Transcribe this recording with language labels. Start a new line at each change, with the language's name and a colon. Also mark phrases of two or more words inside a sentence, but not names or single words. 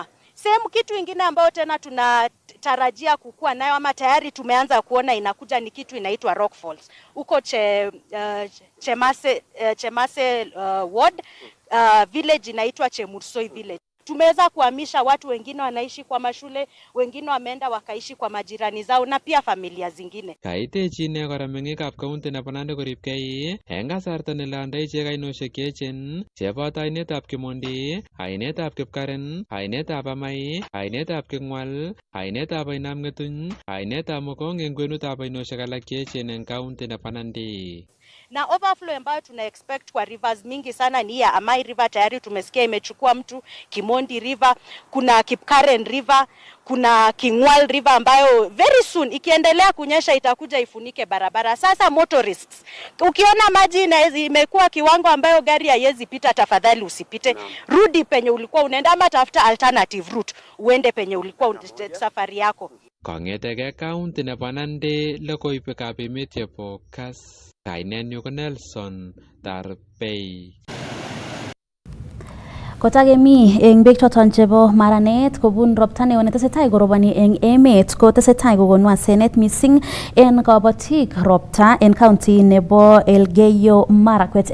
Swahili: Sehemu kitu ingine ambao tena tunatarajia kukua nayo ama tayari tumeanza kuona inakuja ni kitu inaitwa Rock Falls. Huko Chemase ward, village inaitwa Chemursoi village. Tumeweza kuhamisha watu, wengine wanaishi kwa mashule, wengine wameenda wakaishi kwa majirani zao na pia familia zingine.
Kalenjin: Kaitechi ine kora meng'ikab kaunti nebo Nandi koribkei eng kasarta nelandai ichek ainosiek cheechen cheboto ainetab Kimondi, ainetab Kipkaren, ainetab Amai, ainetab King'wal, ainetab Ainam Ng'etuny, ainetab Mokong eng kwenutab ainosiek alak cheechen eng kaunti nebo Nandi.
Swahili: Na overflow ambayo tuna expect kwa rivers mingi sana ni ya Amai River, tayari tumesikia imechukua mtu. Kimondi River, kuna Kipkaren River, kuna King'wal River ambayo
English: very soon
Swahili: ikiendelea kunyesha itakuja ifunike barabara. Sasa motorists, ukiona maji imekuwa kiwango ambayo gari haiwezi pita, tafadhali usipite. Rudi penye ulikuwa unaenda ama tafuta
English: alternative route
Swahili: uende penye ulikuwa safari yako.
Kalenjin: Kong'eteke kaunti nebo Nandi, logoiwekab emet chebo Kass. Kainenyu ko Nelson Tarbei. Kotagemi eng beek choton chebo maranet kobun ropta neo netesetai koroboni eng emet ko tesetai kokonu asenet mising en kabatik ropta en county nebo Elgeyo Marakwet.